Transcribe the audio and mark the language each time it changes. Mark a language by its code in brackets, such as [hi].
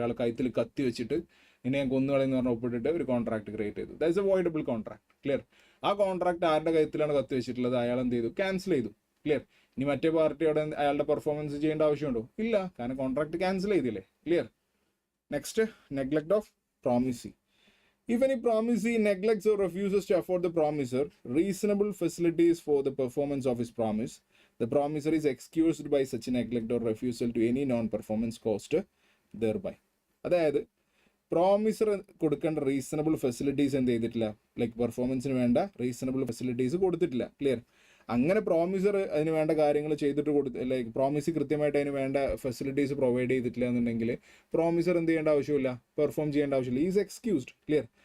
[ml] ഒരാൾ കഴുത്തിൽ കത്തി വെച്ചിട്ട് ഇനി ഞാൻ കൊന്നുകളെന്ന് പറഞ്ഞ് ഒപ്പിട്ടിട്ട് ഒരു കോൺട്രാക്ട് ക്രിയേറ്റ് ചെയ്തു. [en] That's a voidable contract. [ml] Clear? ആ കോൺട്രാക്ട് ആരുടെ കഴുത്തിലാണ് കത്തി വെച്ചിട്ടുള്ളത്, അയാൾ എന്ത് ചെയ്തു, ക്യാൻസൽ ചെയ്തു. ക്ലിയർ? ഇനി മറ്റേ പാർട്ടിയോടെ അയാളുടെ പെർഫോമൻസ് ചെയ്യേണ്ട ആവശ്യമുണ്ടോ? ഇല്ല, കാരണം കോൺട്രാക്ട് ക്യാൻസൽ ചെയ്തില്ലേ. [en] Clear? Next, neglect of promisee. If any promisee neglects or refuses to afford the promiser reasonable facilities for the performance of his promise, the promiser is excused by such neglect or refusal to any non-performance cost thereby. [ml] അതായത് promisor കൊടുക്കേണ്ട reasonable facilities എന്ത് ചെയ്തിട്ടില്ല, like പെർഫോമൻസിന് വേണ്ട reasonable facilities കൊടുത്തിട്ടില്ല. Clear? അങ്ങനെ promisor അതിന് വേണ്ട കാര്യങ്ങൾ ചെയ്തിട്ട് ലൈക്ക് പ്രോമിസ് കൃത്യമായിട്ട് അതിന് വേണ്ട ഫെസിലിറ്റീസ് പ്രൊവൈഡ് ചെയ്തിട്ടില്ല എന്നുണ്ടെങ്കിൽ പ്രോമിസർ എന്ത് ചെയ്യേണ്ട ആവശ്യമില്ല, പെർഫോം ചെയ്യേണ്ട ആവശ്യമില്ല, ഈസ് എക്സ്ക്യൂസ്ഡ്. ക്ലിയർ?